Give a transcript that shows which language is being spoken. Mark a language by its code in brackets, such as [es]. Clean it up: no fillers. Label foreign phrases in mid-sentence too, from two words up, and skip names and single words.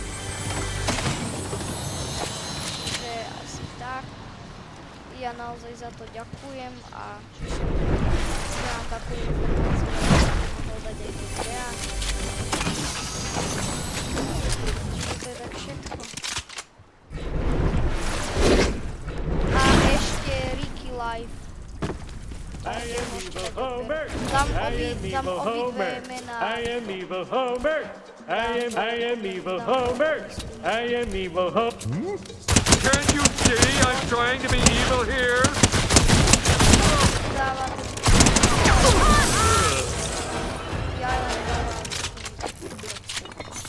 [sk] Takže asi tak. Ja naozaj za to ďakujem a že mám takú informáciu, že mohol dať aj do videa. To je tak všetko. [en] Live. I am Evil Homer. [sk] Dám [en] I am Evil [sk] obidve [en] Homer. [sk] mená. [en] I am Evil Homer. I am Evil Homer. I am Evil Homer. Can't you see I'm trying to be evil here? [sk] Dávam. Ja len dávam.